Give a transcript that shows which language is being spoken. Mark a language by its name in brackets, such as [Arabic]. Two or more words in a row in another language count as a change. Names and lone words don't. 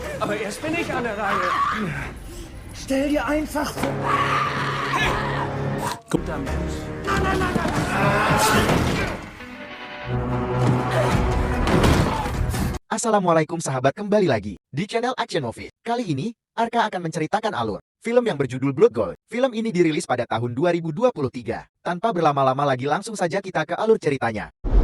[German] Aber erst bin ich an der Reihe. Stell dir einfach vor. Hey! Guter Mensch. [Indonesian] Assalamualaikum sahabat, kembali lagi di channel Action Movie. Kali ini, Arka akan menceritakan alur film yang berjudul Blood Gold. Film ini dirilis pada tahun 2023. Tanpa berlama-lama lagi, langsung saja kita ke alur ceritanya.